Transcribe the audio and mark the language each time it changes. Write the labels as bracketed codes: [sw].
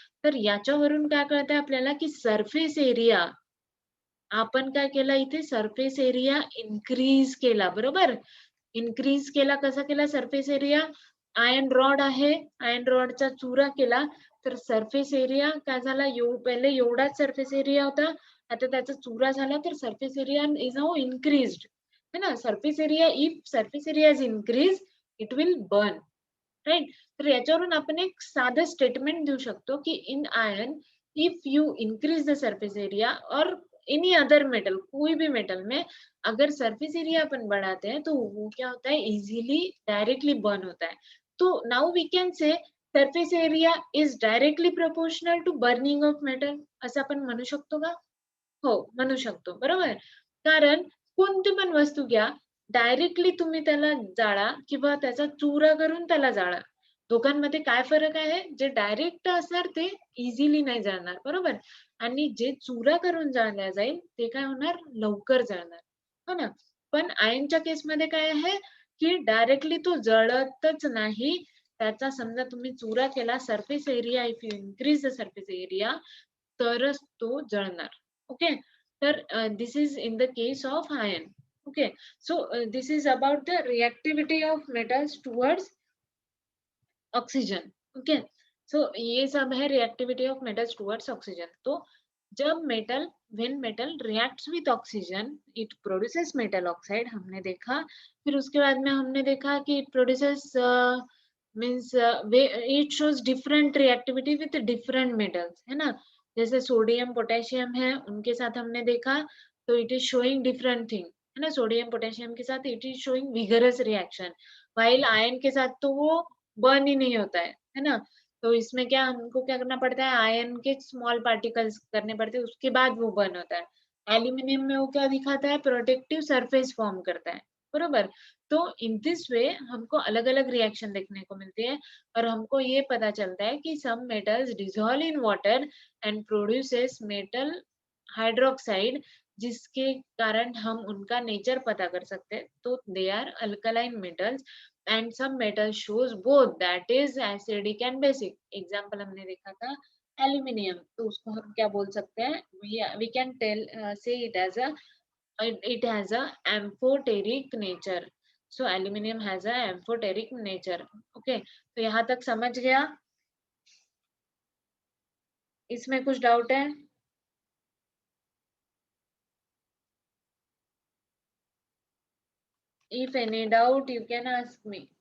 [mr] तर याच्यावरून काय कळतंय आपल्याला की सरफेस एरिया आपण काय केलं इथे सरफेस एरिया इन्क्रीज केला, बरोबर. इन्क्रीज केला, कसा केला सरफेस एरिया, आयर्न रॉड आहे, आयर्न रॉडचा चुरा केला, तर सरफेस एरिया काय झाला, पहिले एवढाच सरफेस एरिया होता, आता त्याचा चुरा झाला तर [en] surface area is now increased, [mr] है ना. [en] Surface area, if surface area is increase it will burn, right. [mr] तर याच्यावरून आपण एक साधं स्टेटमेंट देऊ शकतो की [en] in iron if you increase the surface area और any other metal, [hi] कोई भी मेटल में अगर सरफेस एरिया अपन बढ़ाते हैं तो वो क्या होता है, इजीली डायरेक्टली बर्न होता है. [en] तो now we can say surface area is directly proportional to burning of metal, [mr] असं आपण म्हणू शकतो का? हो, म्हणू शकतो. बरोबर? कारण कोणती पण वस्तू घ्या, डायरेक्टली तुम्ही त्याला जाळा किंवा त्याचा चुरा करून त्याला जाळा. दोघांमध्ये काय फरक आहे? जे डायरेक्ट असणार ते इझिली नाही जळणार, बरोबर? आणि जे चुरा करून जाळल्या जाईल, ते काय होणार? लवकर जळणार. हो ना? पण आयर्नच्या केसमध्ये काय आहे, की डायरेक्टली तो जळतच नाही. त्याचा समजा तुम्ही चुरा केला, surface area [en] if you increase the surface area [mr] तरच तो जळणार. [en] Okay. तर this is in the case of iron. Okay. So this is about the reactivity of metals towards oxygen. Okay. [hi] So ये सब है [en] reactivity of metals towards oxygen. [hi] तो जब metal [en] when metal reacts with oxygen it produces metal oxide, [hi] हमने देखा. फिर उसके बाद में हमने देखा कि [en] it produces means it shows different reactivity with different metals, है ना. [hi] जैसे सोडियम पोटेशियम है उनके साथ हमने देखा तो [en] it is showing different thing, [hi] है ना. सोडियम पोटेशियम के साथ [en] it is showing vigorous reaction, [hi] while ion के साथ तो वो बर्न ही नहीं होता है ना. तो इसमें क्या हमको क्या करना पड़ता है, आयन के स्मॉल पार्टिकल्स करने पड़ते हैं उसके बाद वो बर्न होता है. एल्यूमिनियम में वो क्या दिखाता है, प्रोटेक्टिव सरफेस फॉर्म करता है, बरोबर. तो इन दिस वे हमको अलग अलग रिएक्शन देखने को मिलती है और हमको ये पता चलता है कि [en] some metals dissolve in water and produces metal hydroxide, [hi] जिसके कारण हम उनका नेचर पता कर सकते हैं. [en] तो they are alkaline metals and some metal shows both that is acidic and basic. [hi] Example हमने देखा था एल्यूमिनियम, तो उसको हम क्या बोल सकते हैं, [en] We can tell say it has a amphoteric nature. So aluminum has a amphoteric nature. [hi] Okay. तो यहाँ तक समझ गया? इसमें कुछ डाउट है? [en] If any doubt, you can ask me.